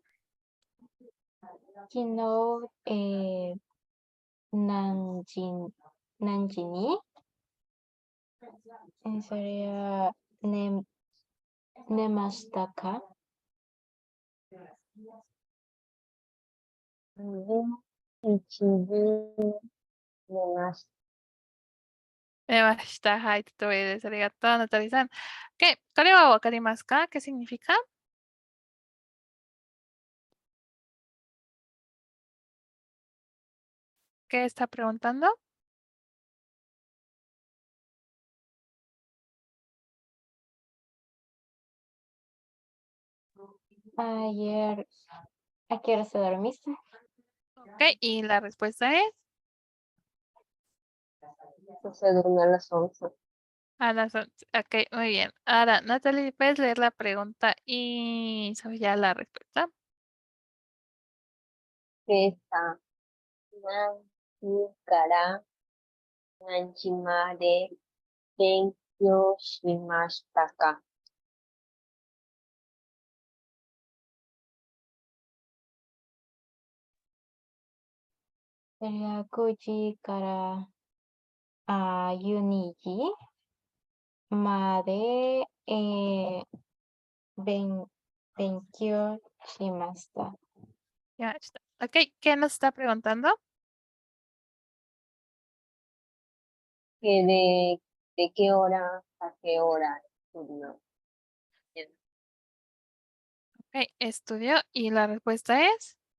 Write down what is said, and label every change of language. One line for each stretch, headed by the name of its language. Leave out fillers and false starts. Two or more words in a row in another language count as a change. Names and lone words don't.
Japanese: 昨日何時に sería 寝ましたか?
Spanish: Está,
Japanese: はい、とてもいいです。ありがとう、ナタリさん。Ok, これはわかりますか?
Spanish: ¿Qué significa? ¿Qué está preguntando? Ayer, ¿a qué hora se dormiste? Ok, y la respuesta es Se durmió a las 11. a las 11. Ok, muy bien. Ahora, Natalie, ¿puedes leer la pregunta y saber ya la respuesta? Esa.
Japanese: 何時から何時まで勉強しましたか? Sería 9時から12時まで、勉強しました。
Spanish: Ya está. Ok, ¿qué nos está preguntando? Que de qué hora a qué hora estudió. Ok, estudió y la respuesta es